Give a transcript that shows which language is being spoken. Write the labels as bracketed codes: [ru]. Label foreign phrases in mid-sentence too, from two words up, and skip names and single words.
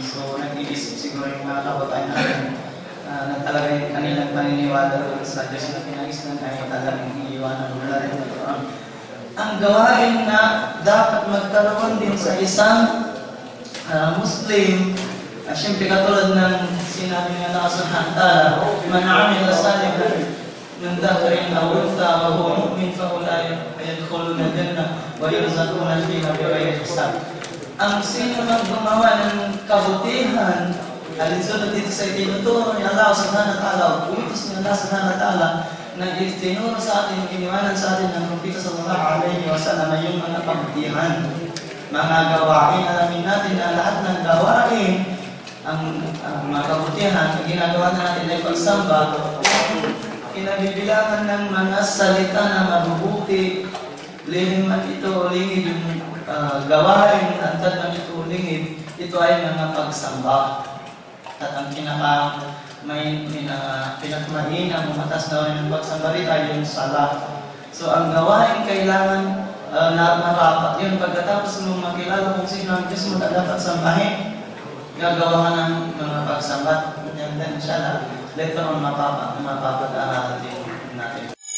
[tl] So nag-iisip siguro yung mga kababayan namin na talaga yung kanilang paniniwala sa Diyos na pinag-Islam ay talagang iiwanan mula rin ito. ang gawain na dapat magkaroon din sa isang Muslim, siyempre katulad ng sinabi ng Allah [ar] سبحانه وتعالى, من عمل صالحا من ذكر أو أنثى وهو مؤمن فأولئك يدخلون الجنة ويرزقون فيها بغير حساب. [tl] Ang sino man gumawa ng kabutihan, alinsunod dito sa itinuturo ni Allah [ar] سبحانه وتعالى, [tl] utos ni Allah [ar] سبحانه وتعالى, [tl] na itinuro sa atin, iniwanan sa atin ng Propeta [ar] صلى الله عليه وسلم [tl] ay yung mga kabutihan, mga gawain. Alamin natin na lahat ng gawain, ang mga kabutihan, ang ginagawa natin ay pagsamba, kinabibilangan ng mga salita na mabubuti, lihim man ito o lingid, yung gawain, antad man ito o lingid, ito ay mga pagsamba. At ang pinakamahin ang umatas na ng pagsamba rin ay yung sala. So ang gawain kailangan na marapat yun. Pagkatapos mo makilala kung sino ang Diyos mo na dapat sambahin, gagawa ka ng mga pagsambat. [en] And then [tl] inshallah, [en] later on [tl] mapapag-aaralan din natin.